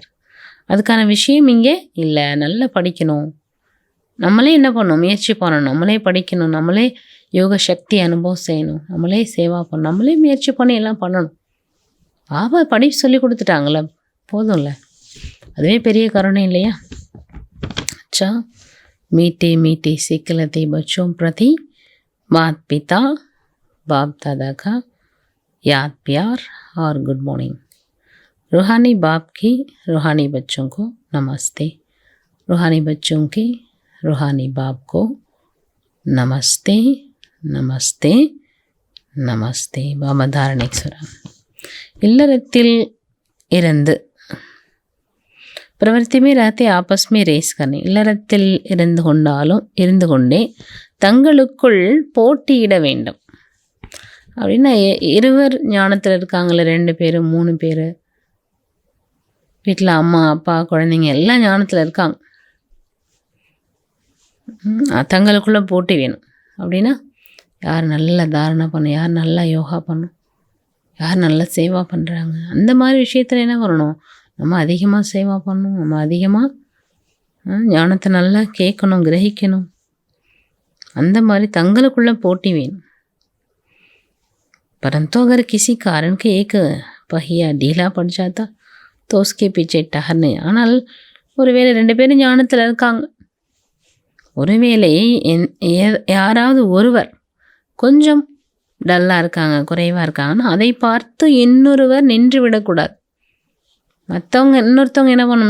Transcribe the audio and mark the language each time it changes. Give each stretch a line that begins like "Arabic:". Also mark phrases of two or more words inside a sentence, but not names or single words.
Tamil: அதுக்கான விஷயம் இங்கே இல்லை. நல்லா படிக்கணும். நம்மளே என்ன பண்ணணும்? முயற்சி பண்ணணும். நம்மளே படிக்கணும். நம்மளே யோக சக்தி அனுபவம் செய்யணும். நம்மளே சேவா பண்ணணும். நம்மளே முயற்சி பண்ணி எல்லாம் பண்ணணும். பாபா படிப்பு சொல்லி கொடுத்துட்டாங்களே, போதும்ல. அதுவே பெரிய கருணை இல்லையா?
Hindi: अच्छा, मीठे मीठे सिखलते बच्चों प्रति माता पिता बाप दादा का याद प्यार और
English: good morning.
Hindi: रूहानी बाप की रूहानी बच्चों को नमस्ते. रूहानी बच्चों के रूहानी बाप को नमस्ते नमस्ते नमस्ते. बाबा धारणेश्वरा.
Tamil: இல்லறத்தில் இருந்து
Hindi: प्रवृत्ति में रहते आपस में रेस करने.
Tamil: இல்லறத்தில் இருந்து கொண்டே தங்களுக்குள் போட்டியிட வேண்டும். அப்படின்னா இருவர் ஞானத்தில் இருக்காங்களே, 2 பேர் 3 பேர் வீட்டில், அம்மா அப்பா குழந்தைங்க எல்லாம் ஞானத்தில் இருக்காங்க. தங்களுக்குள்ளே போட்டி வேணும். அப்படின்னா யார் நல்லா தாரணை பண்ணும், யார் நல்லா யோகா பண்ணும், யார் நல்லா சேவா பண்ணுறாங்க, அந்த மாதிரி விஷயத்தில் என்ன பண்ணணும்? நம்ம அதிகமாக சேவா பண்ணணும். நம்ம அதிகமாக ஞானத்தை நல்லா கேட்கணும், கிரகிக்கணும். அந்த மாதிரி தங்களுக்குள்ள போட்டி வேணும்.
Hindi: परंतु अगर किसी कारण के एक पहिया ढीला पड़ जाता तो उसके पीछे टहरने.
Tamil: ஆனால் ஒருவேளை 2 பேரும் ஞானத்தில் இருக்காங்க, ஒருவேளை யாராவது ஒருவர் கொஞ்சம் டல்லாக இருக்காங்க, குறைவாக இருக்காங்கன்னா அதை பார்த்து இன்னொருவர் நின்று விடக்கூடாது. இன்னொருத்தவங்க என்ன பண்ணணும்?